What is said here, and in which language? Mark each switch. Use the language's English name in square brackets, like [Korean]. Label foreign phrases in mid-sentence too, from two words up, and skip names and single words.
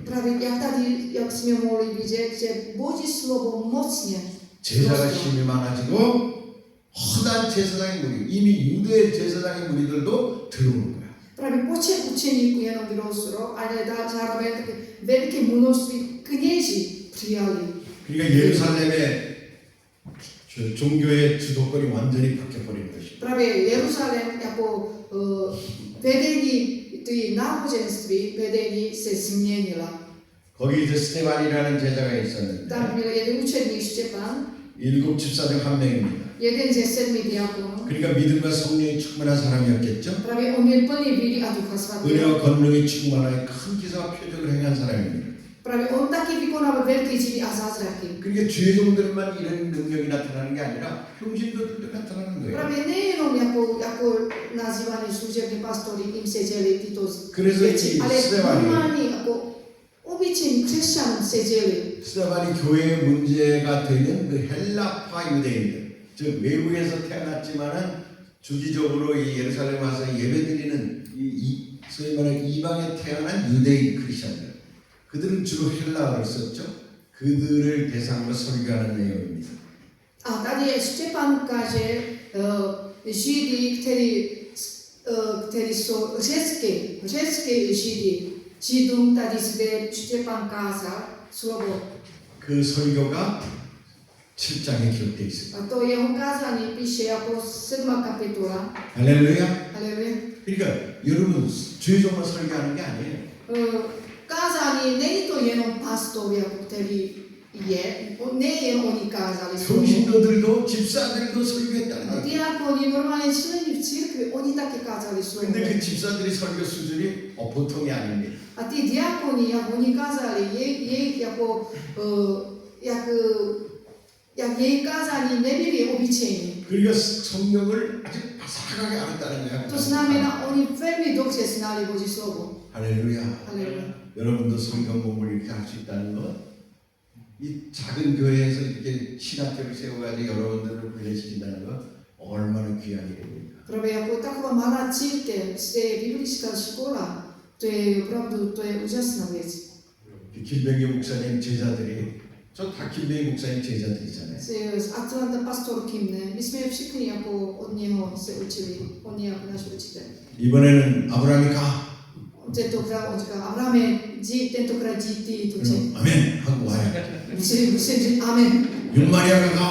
[Czech] Právě jak jsme mohli vidět, že Boží slovo mocně [Korean] 제사가 [Czech] rostlo. [Korean] 힘이 많아지고 허다한 제사장의 무리, 이미 유대 제사장의 무리들도 들어오는 거야. [Czech] Právě počet učeníků jenom vyrostl, ale zároveň také velké množství kněží přijali. [Korean] 그러니까 예루살렘의 종교의 주도권이 완전히 바뀌어버린 것이죠. [Czech] Právě Jeruzalém jako vedení ty náboženství, vedení se změnila. [Korean] 거기 이제 스테반이라는 제자가 있었는데 [Czech] Tam byl jeden učedník Štěpán, [Korean] 7 집사 중 한 명입니다. [Czech] jeden ze 7 diakonů. [Korean] 그러니까 믿음과 성령이 충만한 사람이었겠죠. [Czech] Právě on byl plný víry a Ducha Svatého. [Korean] 은혜와 권능이 충만하여 큰 기사와 표적을 행한 사람입니다. [Czech] Právě on taky vykonával velké divy a zázraky. [Korean] 그러니까 주의종들만 이런 능력이 나타나는 게 아니라 평신도들도 natána는 거예요. [Czech] Právě nejenom jako nazývaný služební pastory, jim se děli tyto [Korean] 그래서 [Czech] věci, [Korean] 이 [Czech] ale [Korean] 스테반이 [Czech] normální jako obyčejní křesťanům se děli. [Korean] 스테반이 교회의 문제가 되는 그 헬라파 유대인들, 즉 외국에서 태어났지만은 주기적으로 이 예루살렘 와서 예배드리는 소위 말하는 이방에 태어난 유대인 크리스천들, 그들은 주로 헬라어를 썼죠. 그들을 대상으로 설교하는 내용입니다. [Czech] A tady Štěpán ukáže Židy, kteří jsou řecké Židy. Židům tady zde Štěpán kázal slovo. [Korean] 그 설교가 7장에 기록되어 있습니다. [Czech] A to jeho kázání píše jako 7. kapitola. [Korean] 할렐루야. [Czech] Haleluja. [Korean] 그러니까 여러분 주의종만 설교하는 게 아니에요. [Czech] Kázání není to jenom pastor, jako který je, nejen oni kázali slovo. [Korean] 평신도들도 집사들도 설교했다는 거예요. [Czech] Diakoni, normálně členi v církvi, oni taky kázali slovo. [Korean] 근데 그 집사들이 설교 수준이 보통이 아닙니다. [Czech] A ty diakoni, jak oni kázali, jejich jako, jak jejich kázání nebyly obyčejní. [Korean] 그러니까 성경을 아주 바삭하게 알았다는 거야. [Czech] To znamená, oni velmi dobře znali Boží slovo. [Korean] 할렐루야. [Czech] Haleluja. [Korean] 여러분도 성경 공부를 이렇게 할 수 있다는 것, 이 작은 교회에서 이렇게 신학교를 세워가지고 여러분들을 훈련시킨다는 것 얼마나 귀한 일입니까? [Czech] Právě jako taková malá církev, zde je biblická škola, to je opravdu, to je úžasná věc. [Korean] 김병기 목사님 제자들이, 저 다 김병기 목사님 제자들이잖아요. [Czech] Z Atlanta pastor Kimne, my jsme všichni jako od něho se učili, on je jako náš učitel. [Korean] 이번에는 아브라함이 가. [Czech] Tentokrát on říkal, Abrahame, tentokrát jdi ty, to [Korean] 아멘 하고 와요. [Czech] musím říct amen. [Korean] 윤마리아가 가.